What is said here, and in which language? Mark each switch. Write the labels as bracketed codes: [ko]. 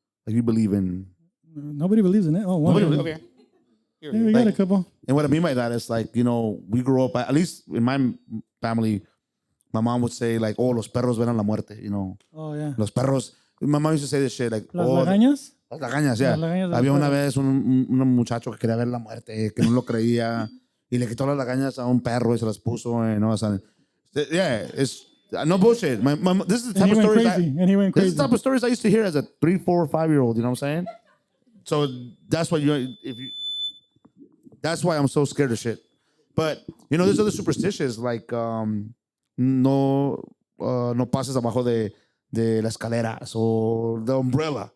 [en] Like you believe in... Nobody believes in it. Oh, one. Over here. Yeah, we got a couple. And what I mean by that is like, we grew up, at least in my family, my mom would say like, oh, [es] los perros ven a la muerte, [en] Oh, yeah. [es] Los perros. [en] My mom used to say this shit like, [es] Las lagañas? Las lagañas, yeah. Las lagañas Había una vez un muchacho que quería ver la muerte, que no lo creía, y le quitó las lagañas a un perro y se las puso, [en] yeah, it's no bullshit. This is the type of stories This is the type of stories I used to hear as a 3, 4, or 5-year-old, you know what I'm saying? So that's why that's why I'm so scared of shit. But there's other superstitions like [es] no pases abajo de las escaleras [en] or the umbrella.